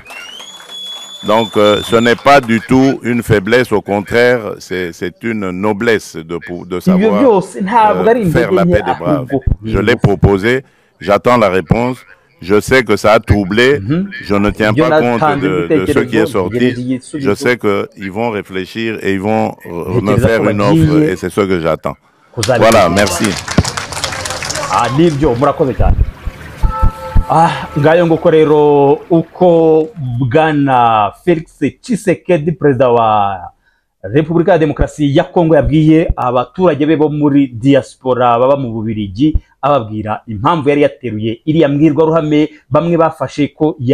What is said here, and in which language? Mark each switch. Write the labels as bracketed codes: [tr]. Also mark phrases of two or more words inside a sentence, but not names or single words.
[fr] Donc ce n'est pas du tout une faiblesse, au contraire, c'est une noblesse de savoir faire la paix des braves. Je l'ai proposé, j'attends la réponse. Je sais que ça a troublé, je ne tiens pas compte de ce qui est sorti. Je sais qu'ils vont réfléchir et ils vont me faire une offre et c'est ce que j'attends. Voilà, merci. [rw] ngayo nguko rero uko bwana Felix Tshisekedi perezida wa Repubulika ya Demokarasi ya Kongo yabwiye abaturage be bo muri diaspora baba mu Bubiligi, ababwira impamvu yari yateruye iriya mbwirwaruhame bamwe bafashe ko